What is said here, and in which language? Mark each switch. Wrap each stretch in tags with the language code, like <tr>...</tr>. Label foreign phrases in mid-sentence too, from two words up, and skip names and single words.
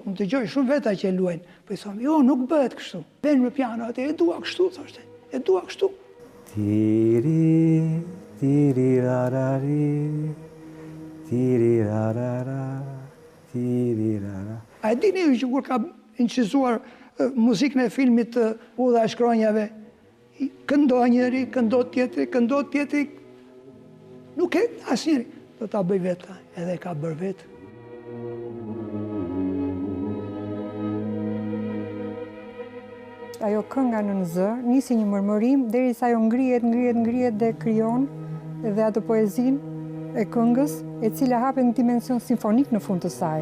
<sq>Unë të gjoj shumë veta që e luajnë. Po i thonë, jo, nuk bëhet kështu. Venë me piano, atë e dua kështu, thoshte. E dua kështu. Tiri, tiri, rarari, tiri, rarara, tiri, rara. A e dini që kur ka incizuar muzikën e filmit Udha e shkronjave, këndo njëri, këndo tjetri, nuk e asnjëri. Do ta bëj vetë, edhe ka bërë vetë. Ajo kënga në zë, nisi një mërmërim, derisa ajo ngrihet dhe krijon edhe atë poezinë e këngës, e cila hapet në dimension simfonik në fund të saj.</sq>